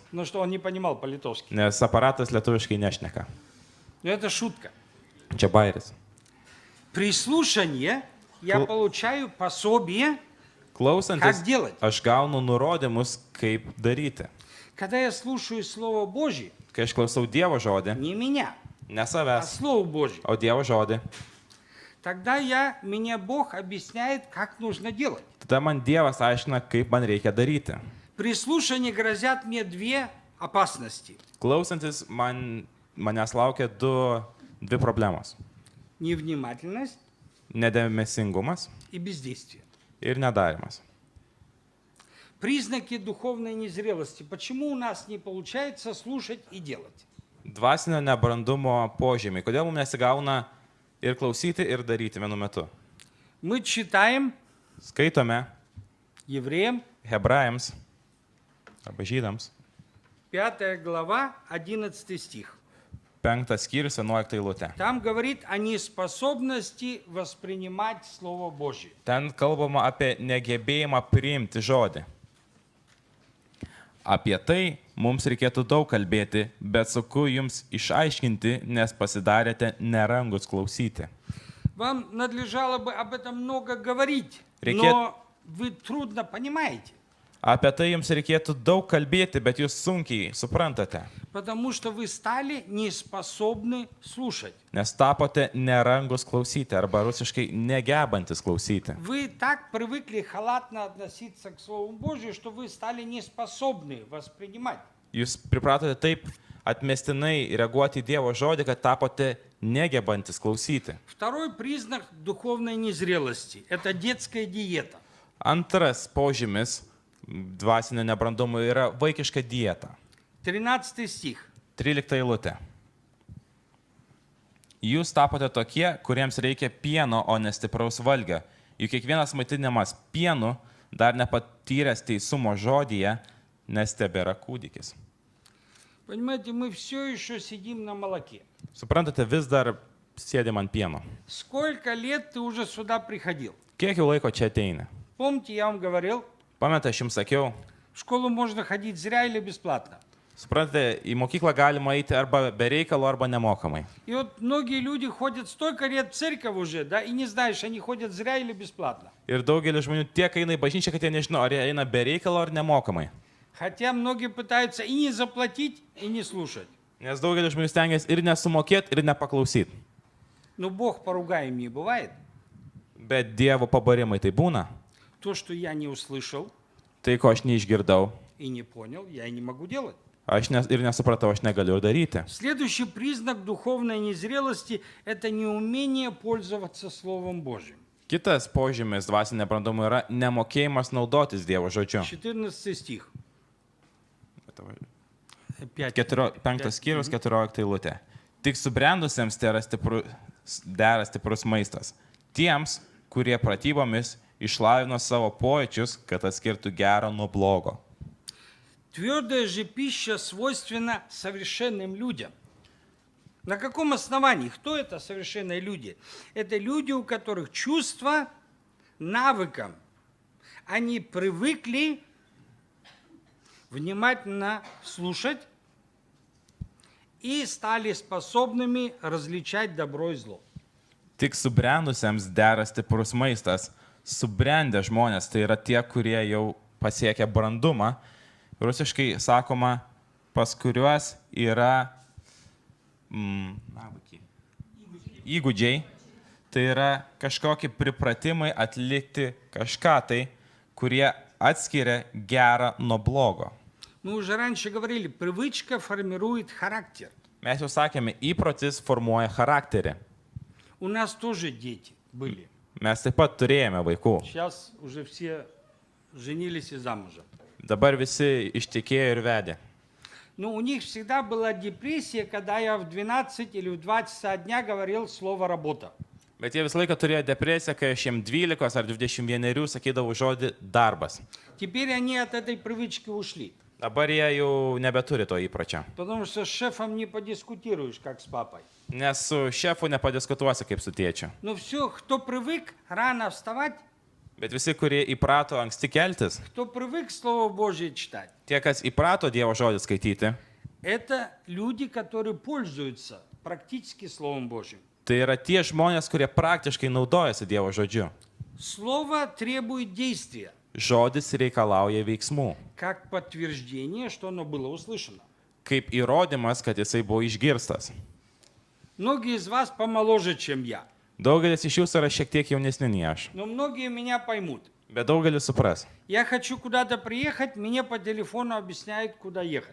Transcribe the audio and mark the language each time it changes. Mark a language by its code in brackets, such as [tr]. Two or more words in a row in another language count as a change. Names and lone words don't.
[ru] Но что он не понимал по-литовски. [lt] Nes aparatas lietuviškai nešneka. [ru] Но это шутка. [lt] Čia bairis. [ru] При слушании я получаю пособие, [lt] Klausantis, [ru] как делать. [lt] aš gaunu nurodymus, kaip daryti. [ru] Когда я слушаю Слово Божье, [lt] Kai aš klausau Dievo žodį, [ru] не меня, [lt] ne [ru] а [lt] savęs, [ru] Слово Божье, [lt] o Dievo žodį, [ru] тогда мне Бог объясняет, как нужно делать. [lt] tada man Dievas aiškina, kaip man reikia daryti. [ru] При слушании грозят мне две опасности. [lt] Klausantis, manęs laukia dvi problemos. [ru] Невнимательность [lt] Nedėmesingumas [ru] и бездействие. [lt] ir nedarimas. [ru] Признаки духовной незрелости. Почему у нас не получается слушать и делать? [lt] Dvasinio nebrandumo požymiai. Kodėl mums nesigauna ir klausyti, ir daryti vienu metu? [ru] Мы читаем [lt] Skaitome [ru] Евреям [lt] hebrajams arba žydams [ru] 5 глава, 11 стих. [lt] 5 skyrius 11 eilutė. [ru] Там говорит о неспособности воспринимать Слово Божье. [lt] Ten kalbama apie negebėjimą priimti žodį. Apie tai mums reikėtų daug kalbėti, bet sunku jums išaiškinti, nes pasidarėte nerangus klausyti. [ru] Вам надлежало бы об этом много говорить, Рекет- но вы трудно понимаете, [lt] Apie tai jums reikėtų daug kalbėti, bet jūs sunkiai suprantate, [ru] потому что вы стали неспособны слушать. [lt] nes tapote nerangus klausyti arba rusiškai negebantis klausyti. [ru] Вы так привыкли халатно относиться к Слову Божию, что вы стали неспособны воспринимать. [lt] Jūs pripratote taip atmestinai reaguoti į Dievo žodį, kad tapote negebantis klausyti. [ru] Второй признак духовной незрелости – это детская диета. [lt] Antras požymis dvasinio nebrandumo yra vaikiška dieta. [ru] 13 стих. [lt] 13 eilutė. Jūs tapote tokie, kuriems reikia pieno, o ne stipraus valgio. Juk kiekvienas maitinimas pienu dar nepatyręs teisumo žodyje, nes tebėra kūdikis. [ru] Понимаете, мы все еще сидим на молоке. [lt] Suprantate, vis dar sėdėm ant pieno. [ru] Сколько лет ты уже сюда приходил? [lt] Kiek jau laiko čia ateini? [ru] Помните, я вам говорил, [lt] Pamenate, aš jums sakiau, [ru] в школу можно ходить зря или бесплатно. [lt] suprantate, į mokyklą galima eiti arba be reikalo, arba nemokamai. [ru] И вот многие люди ходят столько лет в церковь уже, да, и не знаешь, они ходят зря или бесплатно. [lt] Ir daugelis žmonių tiek eina į bažnyčią, kad jie nežino, ar jie eina be reikalo, ar nemokamai. [ru] Хотя многие пытаются и не заплатить, и не слушать. [lt] Nes daugelis žmonių stengiasi ir nesumokėti, ir nepaklausyti. [ru] Но Бог поругаем не бывает. [lt] Bet Dievo pabarimai tai būna. [ru] То, что я не услышал [lt] Tai, ko aš neišgirdau, [ru] и не понял, я и не могу делать. [lt] aš ir nesupratau, aš negaliu ir daryti. [ru] Следующий признак духовной незрелости – это неумение пользоваться Словом Божьим. [lt] Kitas požymis dvasinė brandumo yra nemokėjimas naudotis Dievo žodžiu. [ru] 14 стих. 5. [lt] 5 skyrius 14 eilutė. Tik subrendusiems dera stiprus maistas. Tiems, kurie pratybomis išlavino savo pojūčius, kad atskirtų gerą nuo blogo. [ru] Твердая же пища свойственна совершенным людям. На каком основании? Кто это совершенные люди? Это люди, у которых чувства навыком. Они привыкли внимательно слушать и стали способными различать добро и зло. [lt] Tik subrendusiems dera stiprus maistas. Subrendę žmonės tai yra tie, kurie jau pasiekia brandumą. Rusiškai sakoma, pas kuriuos yra įgūdžiai. Tai yra kažkokie pripratimai atlikti kažką tai, kurie atskiria gerą nuo blogo. [ru] Мы уже раньше говорили, привычка формирует характер. [lt] Mes jau sakėme, įprotis formuoja charakterį. [ru] У нас тоже дети были. [lt] Mes taip pat turėjome vaikų. [ru] Сейчас уже все женились и замужем. [lt] Dabar visi ištekėjo ir vedė. [ru] Но у них всегда была депрессия, когда я в 12 или в 2 часа дня говорил слово «работа». [lt] Bet jie visą laiką turėjo depresiją, kai aš jiems 12 ar 21 sakydavau žodį darbas. [ru] Теперь они от этой привычки ушли. [lt] Dabar jie jau nebeturi to įpročio. [ru] Потому что с шефом не подискутируешь, как с папой. [lt] Nes su šefu nepadiskutuosi kaip su tėčiu. [ru] Но все, кто привык рано вставать, [lt] Bet visi, kurie įprato anksti keltis, [ru] кто привык Слово Божье читать, [lt] tie, kas įprato Dievo žodį skaityti, [ru] это люди, которые пользуются практически Словом Божьим. [lt] tai yra tie žmonės, kurie praktiškai naudojasi Dievo žodžiu. [ru] Слово требует действия, [lt] Žodis reikalauja veiksmų, [ru] как подтверждение, что оно было услышано. [lt] kaip įrodymas, kad jisai buvo išgirstas. [ru] Многие из вас помоложе, чем я, [lt] Daugelis iš jūsų yra šiek tiek jaunesni nei aš, [ru] но многие меня поймут. [lt] bet daugelis supras. [ru] Я хочу куда-то приехать, мне по телефону объясняют, куда ехать.